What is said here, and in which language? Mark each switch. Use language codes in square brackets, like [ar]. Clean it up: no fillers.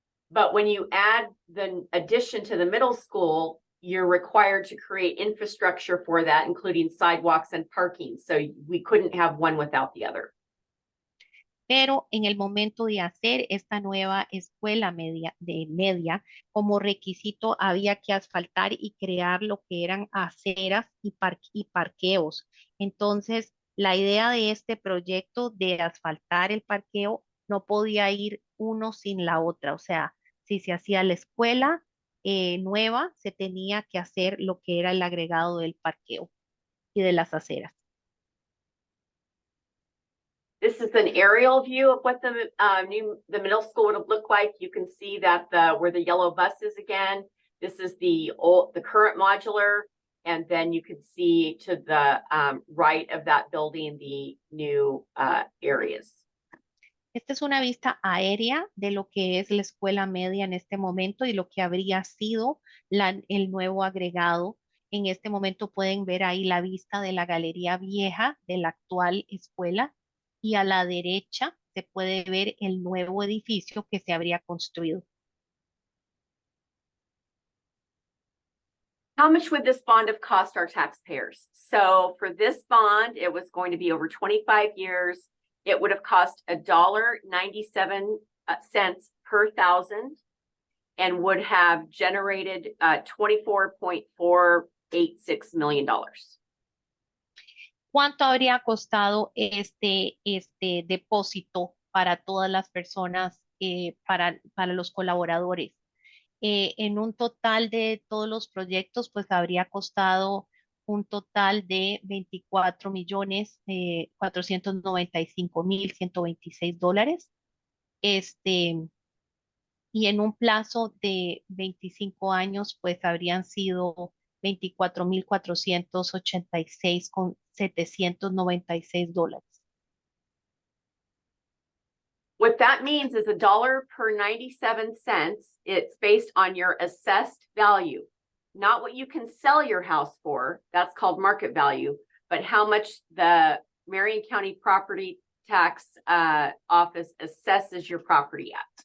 [en] But when you add the addition to the middle school, you're required to create infrastructure for that, including sidewalks and parking. So we couldn't have one without the other. [es] Pero en el momento de hacer esta nueva escuela media, como requisito había que asfaltar y crear lo que eran aceras y parqueos. Entonces, la idea de este proyecto de asfaltar el parqueo no podía ir uno sin la otra. O sea, si se hacía la escuela nueva, se tenía que hacer lo que era el agregado del parqueo y de las aceras. [en] This is an aerial view of what the middle school would look like. You can see that where the yellow bus is again. This is the current modular, and then you can see to the right of that building the new areas. [es] Esta es una vista aérea de lo que es la escuela media en este momento y lo que habría sido el nuevo agregado. En este momento pueden ver ahí la vista de la galería vieja de la actual escuela y a la derecha se puede ver el nuevo edificio que se habría construido. [en] How much would this bond have cost our taxpayers? So for this bond, it was going to be over 25 years. It would have cost $1.97 per thousand and would have generated $24.486 million. [es] ¿Cuánto habría costado este depósito para todas las personas, para los colaboradores? En un total de todos los proyectos, pues habría costado un total de 24.495.126 dólares. Y en un plazo de 25 años, pues habrían sido 24.486.796 dólares. [en] What that means is $1 per 97 cents. It's based on your assessed value, not what you can sell your house for. That's called market value, but how much the Marion County Property Tax Office assesses your property at.